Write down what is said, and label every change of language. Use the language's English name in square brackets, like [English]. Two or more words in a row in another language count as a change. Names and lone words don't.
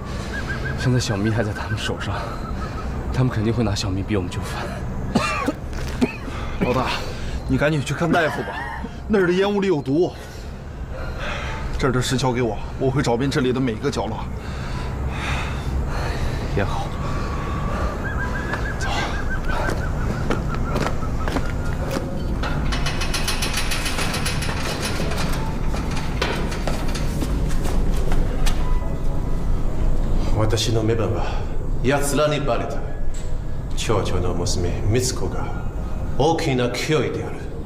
[Chinese] 现在小咪还在他们手上，他们肯定会拿小咪逼我们就范。老大，你赶紧去看大夫吧，那儿的烟雾里有毒。这儿的石桥给我，我会找遍这里的每个角落。也好。走。 [Japanese] 私の目分は奴らにバレた。町長の娘美津子が大きな脅威である。